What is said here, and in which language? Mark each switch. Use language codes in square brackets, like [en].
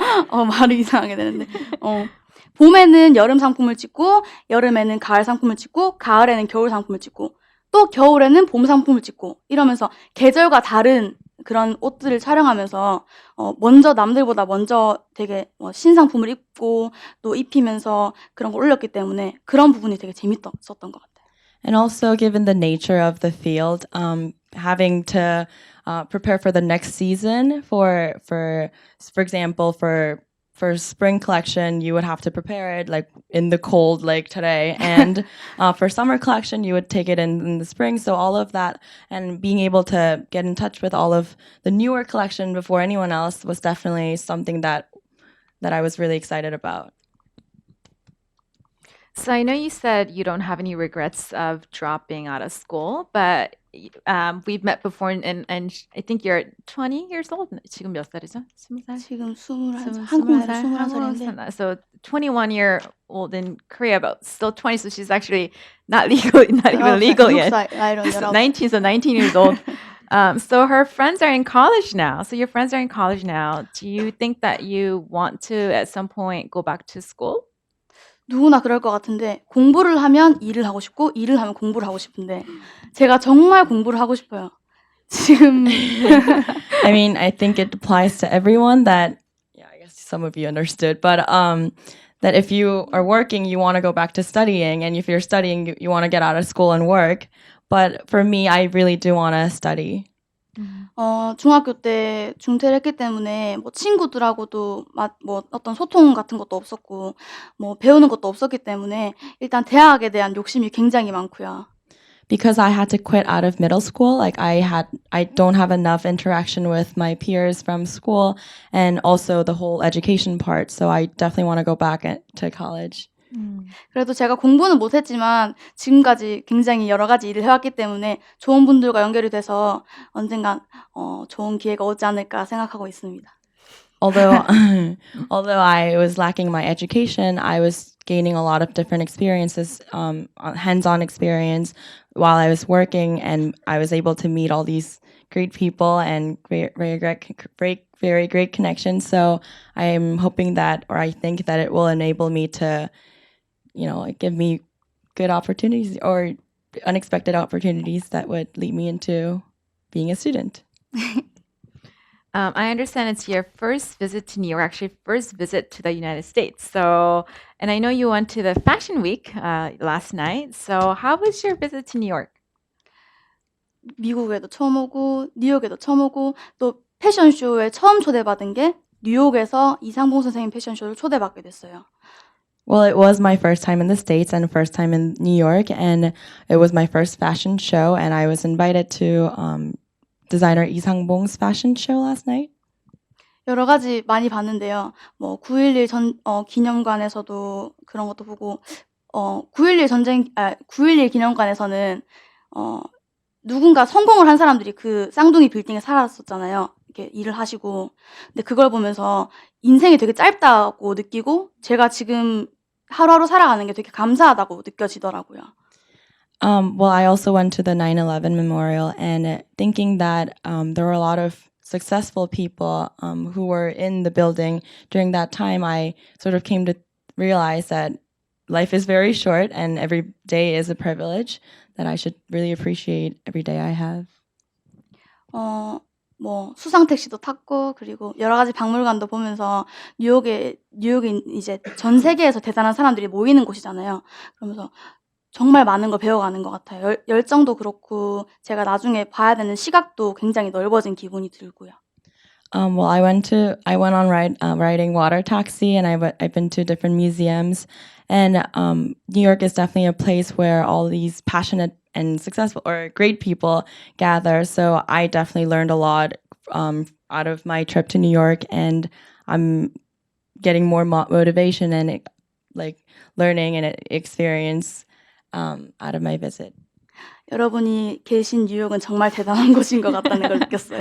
[ko] 말을 이상하게 되는데 봄에는 여름 상품을 찍고 여름에는 가을 상품을 찍고 가을에는 겨울 상품을 찍고 또 겨울에는 봄 상품을 찍고 이러면서 계절과 다른 그런 옷들을 촬영하면서 먼저 남들보다 먼저 되게 신상품을 입고 또 입히면서 그런 걸 올렸기 때문에 그런 부분이 되게 재밌었던 것 같아요. [en] And also, given the nature of the field, having to prepare for the next season, for example, for spring collection, you would have to prepare it like in the cold, like today, and for summer collection, you would take it in the spring. So all of that, and being able to get in touch with all of the newer collection before anyone else was definitely something that I was really excited about. So I know you said you don't have any regrets of dropping out of school, but we've met before, and I think you're 20 years old. [ko] 지금 몇 살이죠? 20살? 지금 21살, 한국 나이로 21살인데 [en] So 21-year-old in Korea, but still 20, so she's actually not even legal yet. [ko] 19살 나이로 19살. [en] 19, so 19 years old. So her friends are in college now. So your friends are in college now. Do you think that you want to at some point go back to school? [ko] 누구나 그럴 것 같은데 공부를 하면 일을 하고 싶고 일을 하면 공부를 하고 싶은데 제가 정말 공부를 하고 싶어요. 지금 [en] I mean, I think it applies to everyone that, yeah, I guess some of you understood, but that if you are working, you want to go back to studying, and if you're studying, you want to get out of school and work. But for me, I really do want to study. [ko] 중학교 때 중퇴를 했기 때문에 뭐 친구들하고도 뭐 어떤 소통 같은 것도 없었고 뭐 배우는 것도 없었기 때문에 일단 대학에 대한 욕심이 굉장히 많고요. [en] Because I had to quit out of middle school, like I don't have enough interaction with my peers from school, and also the whole education part. So I definitely want to go back to college. [ko] 그래도 제가 공부는 못했지만 지금까지 굉장히 여러 가지 일을 해왔기 때문에 좋은 분들과 연결이 돼서 언젠간 좋은 기회가 오지 않을까 생각하고 있습니다. [en] Although I was lacking my education, I was gaining a lot of different experiences, hands-on experience while I was working, and I was able to meet all these great people and very great connections. So I'm hoping that, or I think that it will enable me to, give me good opportunities or unexpected opportunities that would lead me into being a student. I understand it's your first visit to New York, actually first visit to the United States. So, and I know you went to the Fashion Week last night. So how was your visit to New York? [ko] 미국에도 처음 오고 뉴욕에도 처음 오고 또 패션쇼에 처음 초대받은 게 뉴욕에서 이상봉 선생님 패션쇼를 초대받게 됐어요. [en] Well, it was my first time in the States and first time in New York, and it was my first fashion show, and I was invited to designer Lee Sang-bong's fashion show last night. [ko] 여러 가지 많이 봤는데요. 뭐 9.11 기념관에서도 그런 것도 보고 9.11 기념관에서는 누군가 성공을 한 사람들이 그 쌍둥이 빌딩에 살았었잖아요. 이렇게 일을 하시고. 근데 그걸 보면서 인생이 되게 짧다고 느끼고 제가 지금 하루하루 살아가는 게 되게 감사하다고 느껴지더라고요. [en] Well, I also went to the 9/11 memorial, and thinking that there were a lot of successful people who were in the building during that time, I sort of came to realize that life is very short and every day is a privilege, that I should really appreciate every day I have. [ko] 뭐 수상 택시도 탔고 그리고 여러 가지 박물관도 보면서 뉴욕이 이제 전 세계에서 대단한 사람들이 모이는 곳이잖아요. 그러면서 정말 많은 걸 배워가는 것 같아요. 열정도 그렇고 제가 나중에 봐야 되는 시각도 굉장히 넓어진 기분이 들고요. [en] Well, I went on riding water taxi, and I've been to different museums, and New York is definitely a place where all these passionate and successful or great people gather. So I definitely learned a lot out of my trip to New York, and I'm getting more motivation and like learning and experience out of my visit. [ko] 여러분이 계신 뉴욕은 정말 대단한 곳인 것 같다는 걸 느꼈어요.